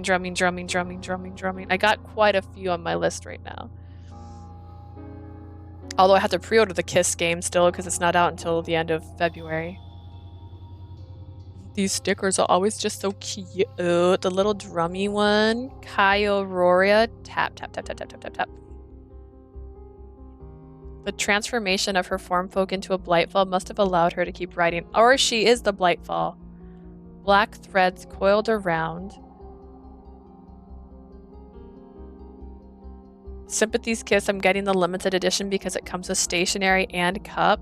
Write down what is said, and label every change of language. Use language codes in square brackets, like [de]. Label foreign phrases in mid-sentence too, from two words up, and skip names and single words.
[en] I got quite a few on my list right now. Although I have to pre-order the Kiss game still because it's not out until the end of February. These stickers are always just so cute. The little drummy one. Kaio Roria. Tap, tap, tap, tap, tap, tap, tap, tap. The transformation of her form folk into a Blightfall must have allowed her to keep writing. Or she is the Blightfall. Black threads coiled around. Sympathy's Kiss, I'm getting the limited edition because it comes with stationery and cup.